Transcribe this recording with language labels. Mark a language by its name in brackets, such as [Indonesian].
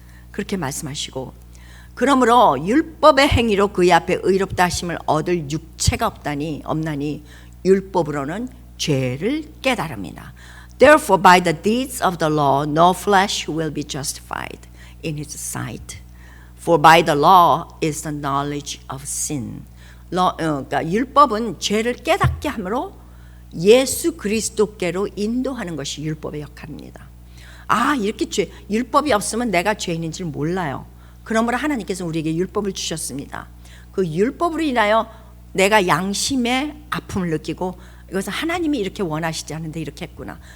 [Korean] 그렇게 말씀하시고, 그러므로 율법의 행위로 그의 앞에 의롭다 하심을 얻을 육체가 없나니 율법으로는 죄를 깨달음이나. [English] Therefore by the deeds of the law no flesh will be justified in his sight. For by the law is the knowledge of sin. [Korean] 그러니까 율법은 죄를 깨닫게 함으로 예수 그리스도께로 인도하는 것이 율법의 역할입니다. 이렇게 율법이 없으면 내가 죄인인 줄 몰라요. 그러므로 하나님께서 우리에게 율법을 주셨습니다. 그 율법으로 인하여 내가 양심의 아픔을 느끼고 이것은 하나님이 이렇게 원하시지 않은데 이렇게 했구나.